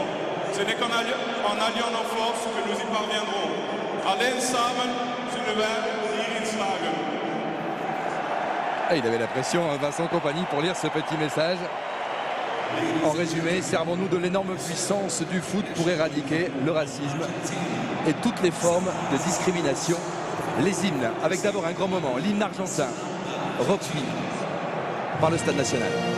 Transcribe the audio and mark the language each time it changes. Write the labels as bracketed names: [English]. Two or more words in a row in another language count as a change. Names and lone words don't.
[French] Ce n'est qu'en alliant nos forces que nous y parviendrons. [Dutch] Alleen samen zullen wij hierin slagen. [French] Il avait la pression, Vincent Kompany, pour lire ce petit message. En résumé, servons-nous de l'énorme puissance du foot pour éradiquer le racisme et toutes les formes de discrimination. Les hymnes, avec d'abord un grand moment, l'hymne argentin, repris par le Stade national.